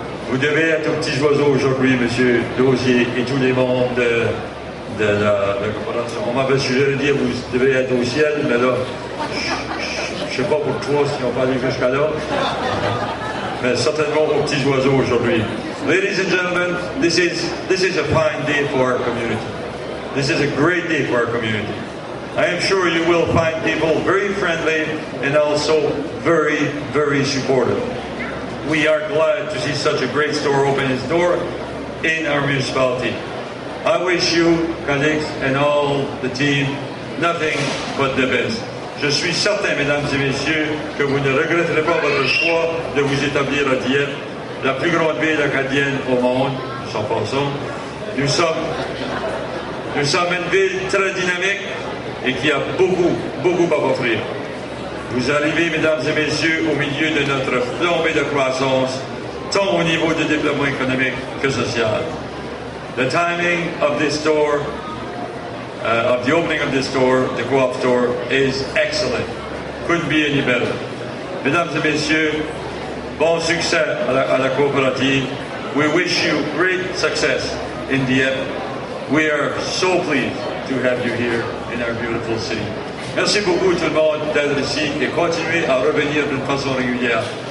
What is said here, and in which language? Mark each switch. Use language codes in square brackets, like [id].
[fr] Vous devez être aux petits oiseaux aujourd'hui, M. Lausier, et tous les membres de la coopération. On m'avait suggéré de dire vous devez être au ciel, mais là, je ne sais pas pour toi si on va aller jusqu'à là, mais certainement aux petits oiseaux aujourd'hui. [en] Ladies and gentlemen, this is a fine day for our community. This is a great day for our community. I am sure you will find people very friendly and also very, very supportive. We are glad to see such a great store open its door in our municipality. I wish you, Calix, and all the team, nothing but the best. [fr] Je suis certain, mesdames et messieurs, que vous ne regretterez pas votre choix de vous établir à Dieppe, la plus grande ville acadienne au monde, sans passant. Nous sommes une ville très dynamique et qui a beaucoup à offrir. Vous arrivez, mesdames et messieurs, au milieu de notre flambée de croissance, tant au niveau du développement économique que social. [en] The timing of this store of the opening of this store, the Co-op store, is excellent. Couldn't be any better. [fr] Mesdames et messieurs, bon succès à la coopérative. [en] We wish you great success in Dieppe. We are so pleased to have you here in our beautiful city. [fr] Merci beaucoup tout le monde d'être ici et continuez à revenir d'une façon régulière.